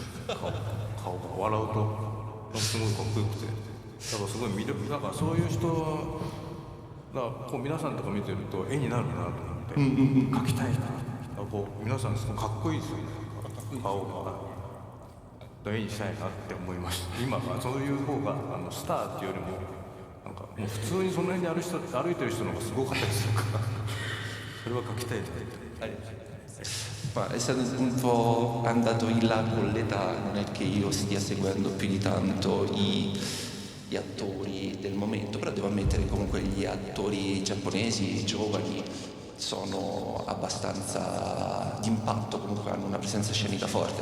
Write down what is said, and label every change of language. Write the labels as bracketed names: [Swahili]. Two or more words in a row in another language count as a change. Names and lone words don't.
[Japanese] 顔が笑うとすごいかっこよくて、だからすごい魅力、だからそういう人がこう皆さんとか見てると絵になるなと思って描きたいな。こう皆さんすごいかっこいいですよね。顔が。絵にしたいなって思いました。今はそういう方がスターっていうよりもなんかもう普通にその辺に歩いてる人の方がすごかったりするからそれは描きたいと思って。 [Italian] Ma essendo un po' andato in là con l'età, non è che io stia seguendo più di tanto gli attori del momento, però devo ammettere che comunque gli attori giapponesi giovani sono abbastanza d'impatto, comunque hanno una presenza scenica forte.